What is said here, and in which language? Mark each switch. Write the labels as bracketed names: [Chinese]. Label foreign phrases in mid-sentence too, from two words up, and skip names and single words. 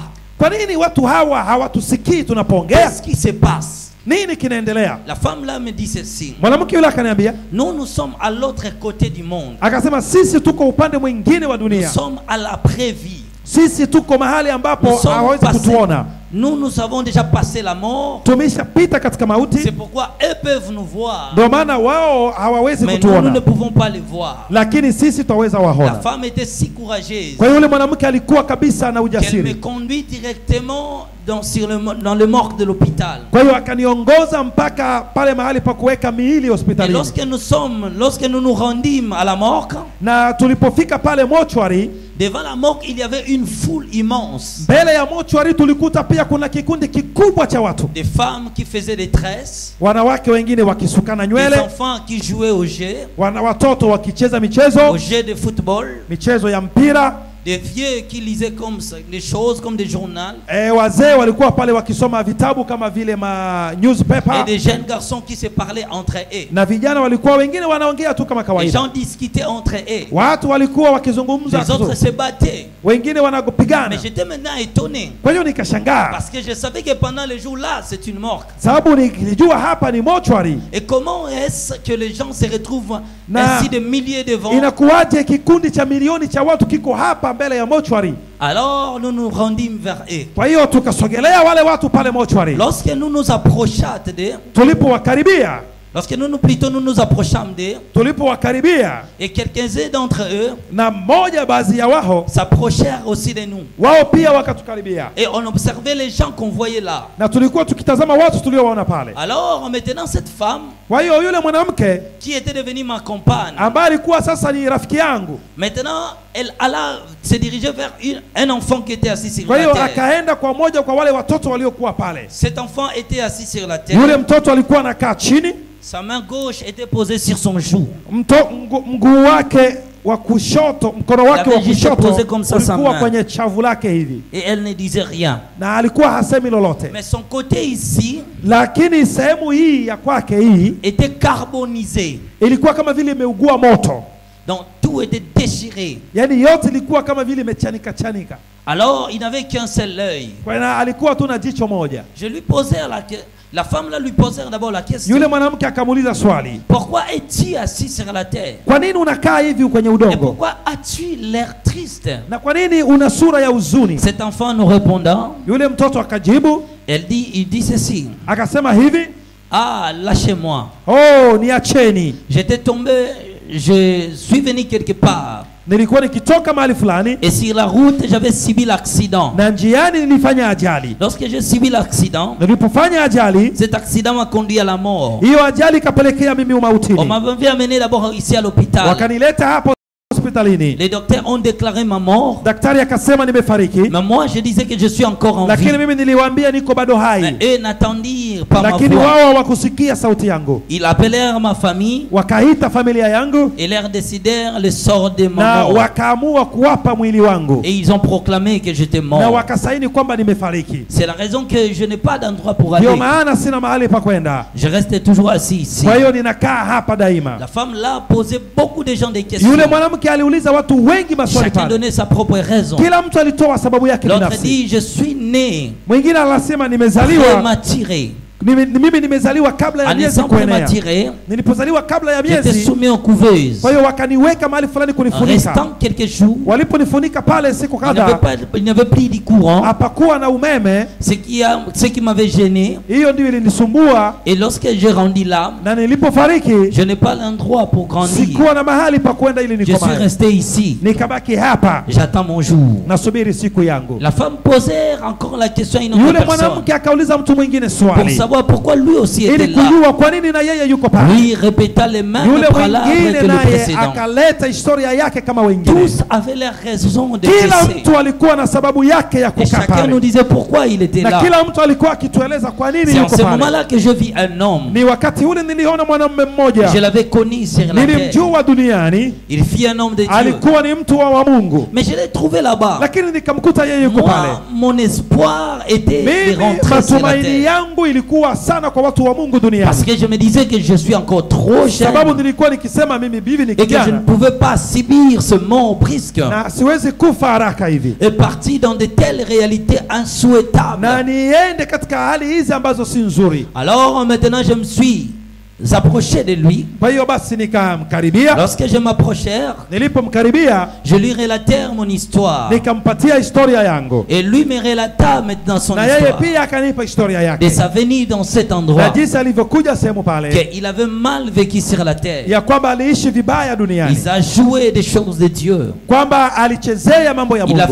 [Swahili] kwa nini watu hawa hawatusikii tunapoongea? [French] Qu'est-ce qui se passe? [Swahili] Nini kinaendelea? [French] La femme là me dit ceci. [Swahili] Mwanamke yule akaniambia, [French] Nous sommes à l'autre côté du monde. [Swahili] akasema sisi tuko upande mwingine wa [French] Nous [Swahili] dunia, [French] sommes à l'après-vie. [Swahili] sisi tuko mahali ambapo [French] Nous sommes [Swahili] hawawezi [French] passés- [Swahili] kutuona, [French] Nous avons déjà passé la mort. [Swahili] tumeshapita katika [French] C'est [Swahili] mauti, [French] pourquoi eux peuvent nous voir. [Swahili] ndio maana wao hawawezi [French] Mais nous ne [Swahili] kutuona, [French] pouvons pas les voir. [Swahili] lakini sisi twaweza [French] La [Swahili] waona. [French] femme était si courageuse [Swahili] Kwa hiyo yule mwanamke alikuwa kabisa na [French] qu'elle me [Swahili] ujasiri, [French] conduit directement dans le morgue de l'hôpital. [Swahili] kwa hiyo akaniongoza mpaka pale mahali pa kuweka miili [French] Et [Swahili] hospitalini, [French] lorsque nous nous rendîmes à la morgue, [Swahili] na tulipofika pale mochwari, [French] devant la morgue, il y avait une foule immense. [Swahili] mbele ya mochwari tulikuta pia kuna kikundi kikubwa cha watu, [French] Des femmes qui faisaient des tresses, [Swahili] wanawake wengine wakisukana [French] des [Swahili] nywele, [French] enfants qui jouaient au jeu [Swahili] watoto wakicheza michezo, [French] de football, [Swahili] michezo ya mpira, [French] Des vieux qui lisaient comme ça, des choses comme des journaux. [Swahili] Wazee walikuwa pale wakisoma vitabu kama vile ma newspaper. [French] Et des jeunes garçons qui se parlaient entre eux. [Swahili] Na vijana walikuwa wengine wanaongea tu kama [French] Les [Swahili] kawaida. [French] gens discutaient entre eux. [Swahili] Watu walikuwa wakizungumza. [French] Les autres se battaient. [Swahili] Wengine wanapigana. [French] Mais j'étais maintenant étonné. [Swahili] Kwa hiyo nikashangaa. [French] Parce que je savais que pendant les jours là, c'est une morgue. [Swahili] Sababu nilijua hapa ni mortuary. [French] Et comment est-ce que les gens se retrouvent ainsi de milliers devant? [Swahili] Inakuwaje kikundi cha milioni cha watu kiko hapa mbele ya mortuary? [French] Alors nous nous rendîmes vers eux. [Swahili] Kwa hiyo tukasogelea wale watu pale mortuary. [French] Lorsque nous nous approchâmes d'eux, [Swahili] tulipowakaribia, [French] lorsque nous nous approchâmes d'eux, [Swahili] tulipowakaribia, [French] et quelques-uns d'entre eux, [Swahili] na mmoja baadhi ya wao [French] s'approchèrent aussi de nous. [Swahili] Wao pia wakatukaribia. [French] Et on observait les gens qu'on voyait là. [Swahili] Na tulikuwa tukitazama watu tuliowaona pale. [French] Alors maintenant cette femme, [Swahili] kwa hiyo yule mwanamke [French] qui était devenue ma compagne, [Swahili] ambaye alikuwa sasa ni rafiki yangu, [French] maintenant elle alla se diriger vers un enfant qui était assis sur [Swahili] kwa [French] la [Swahili] hiyo [French] terre. [Swahili] akaenda kwa moja kwa wale watoto waliokuwa pale. [French] Cet enfant était assis sur la terre. [Swahili] Yule mtoto alikuwa anakaa chini. [French] Sa main gauche était posée sur son joue. [Swahili] Mguu wake wa kushoto, mkono wake wa kushoto ulikuwa kwenye chavu lake hivi. [French] Et elle ne disait rien. [Swahili] Na alikuwa hasemi lolote. [French] Mais son côté ici, [Swahili] lakini sehemu hii ya kwake hii [French] était carbonisé. [Swahili] Ilikuwa kama vile imeugua moto. [French] Donc tout était déchiré. [Swahili] Yani yote ilikuwa kama vile imechanika chanika. [French] Alors il n'avait qu'un seul œil. [Swahili] Kwa hiyo alikuwa tu na jicho moja. [French] Je lui posais la femme là lui posait d'abord la question. [Swahili] Yule mwanamke akamuuliza swali. [French] Pourquoi es-tu assis sur la terre? [Swahili] Kwa nini unakaa hivi kwenye udongo? [French] Et pourquoi as-tu l'air triste? [Swahili] Na kwa nini una sura ya huzuni? [French] Cet enfant nous répondant, [Swahili] yule mtoto akajibu, [French] il dit ceci. [Swahili] Akasema hivi, [French] ah, lâchez-moi. [Swahili] Oh, niacheni. [French] J'étais tombé, je suis venu quelque part. [Swahili] Nilikuwa nikitoka mahali fulani. [French] Et sur la route, j'avais subi l'accident. [Swahili] Na njiani nilifanya ajali. [French] Lorsque j'ai subi l'accident, [Swahili] nilipofanya ajali, [French] cet accident m'a conduit à la mort. [Swahili] Hiyo ajali kapelekea mimi umautini. [French] On m'avait amené d'abord ici à l'hôpital. [Swahili] Wakanileta hapo hospitalini. [French] Les docteurs ont déclaré ma mort. [Swahili] Daktari akasema nimefariki. [French] Mais moi je disais que je suis encore en vie. [Swahili] Lakini mimi niliwaambia niko bado hai. [French] Mais eux n'attendirent pas ma voix. [Swahili] Lakini wao hawakusikia sauti yangu. [French] Ils appelèrent ma famille. [Swahili] Wakaita familia yangu. [French] Et leur décidèrent le sort de ma [Swahili] na [French] mort. [Swahili] wakaamua kuwapa mwili wangu. [French] Et ils ont proclamé que j'étais mort. [Swahili] Na wakasaini kwamba nimefariki. [French] C'est la raison que je n'ai pas d'endroit pour aller. [Swahili] Ndio maana sina mahali pa kwenda. [French] Je reste toujours assis ici. [Swahili] Kwa hiyo ninakaa hapa daima. [French] La femme là posait beaucoup de gens des questions. [Swahili] Yule mwanamke aliuliza watu wengi maswali pale. [French] Chacun donnait sa propre raison. [Swahili] Kila mtu alitoa sababu yake binafsi. [French] L'autre dit je suis né. [Swahili] Mwingine anasema nimezaliwa. [French] Prématuré. [Swahili] Mimi nimezaliwa kabla ya miezi kuenea. Nilipozaliwa kabla ya miezi. [French] J'étais soumis aux couveuses. [Swahili] Kwa hiyo wakaniweka mahali fulani kunifunika. [French] Restant quelques jours. [Swahili] Waliponifunika pale siku kadhaa. [French] Il n'y avait plus de courant. [Swahili] Hapakuwa na umeme. [French] Ce qui m'avait gêné. [Swahili] Hiyo ndio ilinisumbua. [French] Et lorsque je rendis là, [Swahili] na nilipofariki, [French] je n'ai pas l'endroit pour grandir. [Swahili] Sikuwa na mahali pa kwenda ili nikomae. [French] Je suis resté ici. [Swahili] Nikabaki hapa. [French] J'attends mon jour. [Swahili] Nasubiri siku yangu. [French] La femme posait encore la question à une autre personne. [Swahili] Yule mwanamke akauliza mtu mwingine swali. [French] Pour savoir pourquoi lui aussi était là. [Swahili] Kujua kwa nini na yeye yuko pale. [French] Lui répéta les mêmes palabres que le précédent. [Swahili] Akaleta historia yake kama wengine. [French] Tous avaient leur raison de décès. [Swahili] Kila mtu alikuwa na sababu yake ya kukaa pale. [French] Chacun nous disait pourquoi il était là. [Swahili] Na kila mtu alikuwa akitueleza kwa nini yuko pale. [French] C'est à ce moment-là que je vis un homme. [Swahili] Ni wakati ule niliona mwanamume mmoja. [French] Je l'avais connu sur la terre. [Swahili] Nilimjua duniani. [French] Il fit un homme de Dieu. [Swahili] Alikuwa ni mtu wa Mungu. [French] Mais je l'ai trouvé là-bas. [Swahili] Lakini nikamkuta yeye yuko pale. [French] Mon espoir était de rentrer sur la terre. [Swahili] Yangu ilikuwa sana kwa watu wa Mungu duniani. [French] Parce que je me disais que je suis encore trop jeune. [Swahili] Sababu nilikuwa nikisema mimi bibi ni kijana. [French] Et que je ne pouvais pas subir ce mort brusque. [Swahili] Na siwezi kufa haraka hivi. [French] Et partir dans de telles réalités insouhaitables. [Swahili] Na niende katika hali hizi ambazo si nzuri. [French] Alors maintenant je me suis approché de lui. [Swahili] Kwa hiyo basi nikamkaribia. [French] Lorsque je m'approchais, [Swahili] nilipomkaribia, [French] je lui relatais mon histoire. [Swahili] Nikampatia historia yangu. [French] Et lui me relata maintenant son histoire. [Swahili] Na yeye pia akanipa historia yake. [French] De sa venue dans cet endroit. [Swahili] Na jinsi alivyokuja sehemu pale. [French] Il avait mal vécu sur la terre. [Swahili] Ya kwamba aliishi vibaya duniani. [French] Il a joué des choses de Dieu. [Swahili] Kwamba alichezea mambo ya Mungu.